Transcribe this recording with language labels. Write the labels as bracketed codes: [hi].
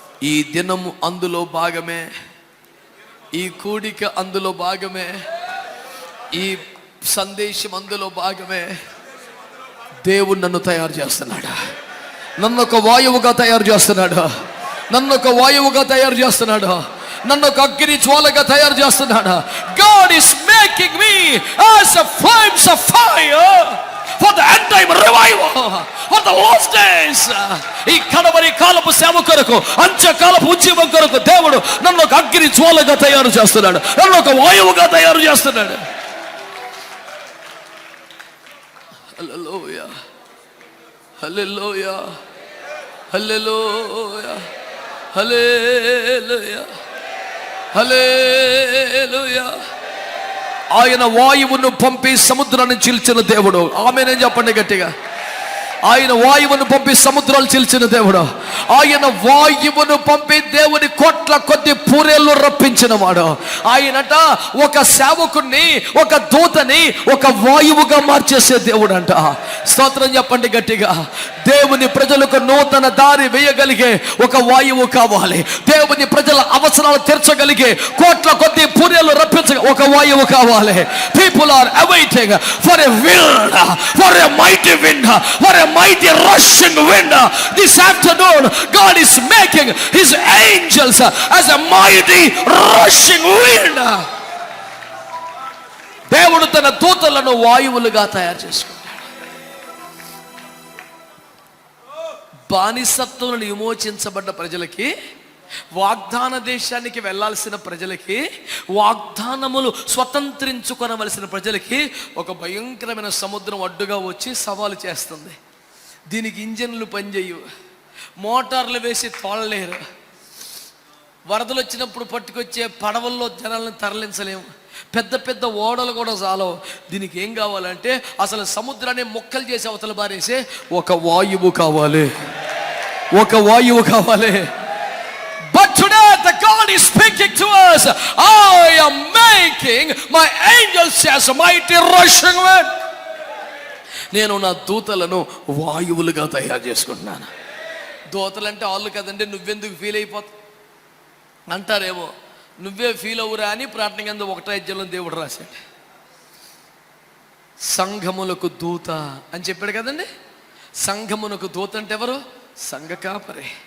[te] ఈ దినము అందులో భాగమే, ఈ కూడిక అందులో భాగమే, ఈ సందేశం అందులో భాగమే. దేవుడు నన్ను తయారు చేస్తున్నాడు, నన్ను ఒక వాయువుగా తయారు చేస్తున్నాడు, నన్ను ఒక వాయువుగా తయారు చేస్తున్నాడు, నన్ను ఒక అగ్ని జ్వాలగా తయారు చేస్తున్నాడు. [en] God is making me as a flames of fire for the end time revival, for the last days. [te] ఈ కడవరి కాలపు సేవ కొరకు, అంచె కాలపు ఉద్యమం కొరకు దేవుడు నన్ను ఒక అగ్ని జ్వాలగా తయారు చేస్తున్నాడు, నన్ను ఒక వాయువుగా తయారు చేస్తున్నాడు. హల్లెలూయా, హల్లెలూయా, హల్లెలూయా, హల్లెలూయా, హల్లెలూయా. ఆయన వాయువును పంపి సముద్రాన్ని చీల్చిన దేవుడు. ఆమేన్ చెప్పండి గట్టిగా. ఆయన వాయువును పంపి సముద్రాలు చీల్చిన దేవుడు. ఆయన వాయువును పంపి దేవుని కోట్ల కొద్ది పూరేళ్ళు రప్పించిన వాడు. ఆయనట ఒక సేవకుణ్ణి, ఒక దూతని ఒక వాయువుగా మార్చేసే దేవుడు అంట. స్తోత్రం చెప్పండి గట్టిగా. దేవుని ప్రజలకు నూతన దారి వేయగలిగే ఒక వాయువు కావాలి. దేవుని ప్రజల అవసరాలు తీర్చగలిగే కోట్ల కొద్ది పూరేళ్ళు రప్పించ ఒక వాయువు కావాలి. [en] People are awaiting for a wind, for a mighty wind, for a mighty rushing wind. This afternoon God is making his angels as a mighty rushing wind. [te] దేవుడు తన దూతలను వాయువులుగా తయారు చేసుకుంటాడు. బానిసత్వం విమోచించబడ్డ ప్రజలకి, వాగ్దాన దేశానికి వెళ్ళాల్సిన ప్రజలకి, వాగ్దానములు స్వతంత్రించుకొనవలసిన ప్రజలకి ఒక భయంకరమైన సముద్రం అడ్డుగా వచ్చి సవాలు చేస్తుంది. దీనికి ఇంజన్లు పనిచేయవు, మోటార్లు వేసి తోలలేరు, వరదలు వచ్చినప్పుడు పట్టుకొచ్చే పడవల్లో జనాలను తరలించలేము, పెద్ద పెద్ద ఓడలు కూడా చాలవు. దీనికి ఏం కావాలంటే అసలు సముద్రాన్ని మొక్కలు చేసి అవతల బారేసే ఒక వాయువు కావాలి, ఒక వాయువు కావాలి. [en] But today the God is speaking to us. I am making my angels as a mighty rushing wind. [te] నేను నా దూతలను వాయువులుగా తయారు చేసుకుంటున్నాను. దూతలంటే వాళ్ళు కదండి, నువ్వెందుకు ఫీల్ అయిపోతావు అంటారేమో. నువ్వే ఫీల్ అవురా అని ప్రార్థన కింద 1 అధ్యాయంలో దేవుడు రాశాడు. సంఘములకు దూత అని చెప్పాడు కదండి. సంఘమునకు దూత అంటే ఎవరు? సంఘ కాపరే.